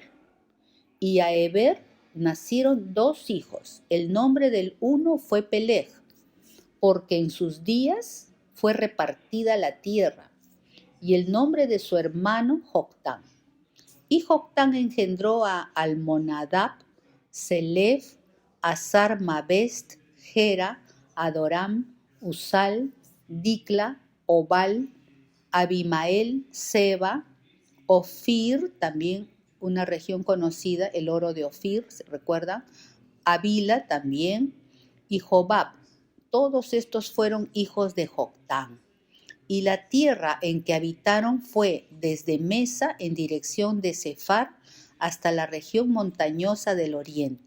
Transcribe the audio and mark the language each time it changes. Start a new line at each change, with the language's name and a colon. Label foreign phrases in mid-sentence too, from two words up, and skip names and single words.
Spanish: Y a Heber nacieron dos hijos. El nombre del uno fue Peleg, porque en sus días fue repartida la tierra, y el nombre de su hermano Joctán. Y Joctán engendró a Almonadab, Selef, Azar Mabest, Gera, Adoram, Usal, Dicla, Obal, Abimael, Seba, Ofir, también una región conocida, el oro de Ofir, ¿se recuerda? Avila también, y Jobab. Todos estos fueron hijos de Joctán. Y la tierra en que habitaron fue desde Mesa en dirección de Sefar hasta la región montañosa del oriente.